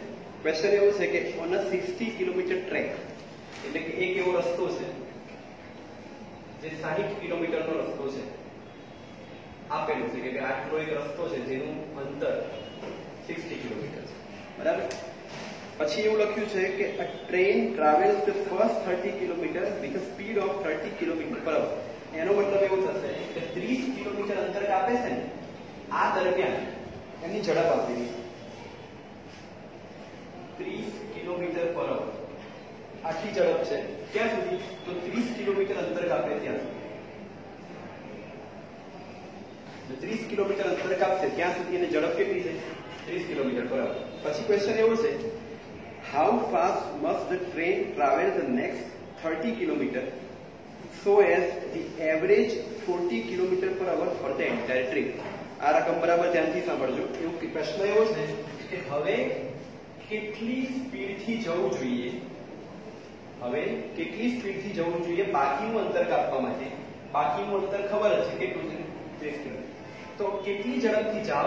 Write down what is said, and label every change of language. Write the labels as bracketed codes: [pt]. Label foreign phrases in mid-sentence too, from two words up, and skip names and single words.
[gu] ક્વેશ્ચન એવું છે કે [en] on a 60 kilometre track, [gu] એટલે કે એક એવો રસ્તો છે જે 60 કિલોમીટરનો રસ્તો છે. આપેલું છે કે આટલો એક રસ્તો છે જેનું અંતર 60 કિલોમીટર છે. બરાબર. પછી એવું લખ્યું છે કે [en] a train travels the first 30 કિલોમીટર with a speed of 30 km/h. [gu] એનો મતલબ એવું થશે કે 30 કિલોમીટર અંતર કાપે છે ને આ દરમિયાન એની ઝડપ આપેલી 30 km/h. આટલી ઝડપ છે ક્યાં સુધી? તો 30 કિલોમીટર અંતર કાપે ત્યાં સુધી. 30 કિલોમીટર અંતર કાપશે ત્યાં સુધી એની ઝડપ કેટલી છે? [en] 30 km/h. [gu] પછી ક્વેશ્ચન એવો છે [en] how fast must the train travel the next 30 km so as the average 40 km/h for the entire trip. [gu] આ રકમ બરાબર ધ્યાનથી સાંભળજો. એવું પ્રશ્ન એવો છે કે હવે કેટલી સ્પીડથી જવું જોઈએ? હવે કેટલી સ્પીડથી જવું જોઈએ બાકીનું અંતર કાપવા માટે? બાકીનું અંતર ખબર જ છે કેટલું છે? 30 કિલોમીટર. તો કેટલી ઝડપથી જાઓ?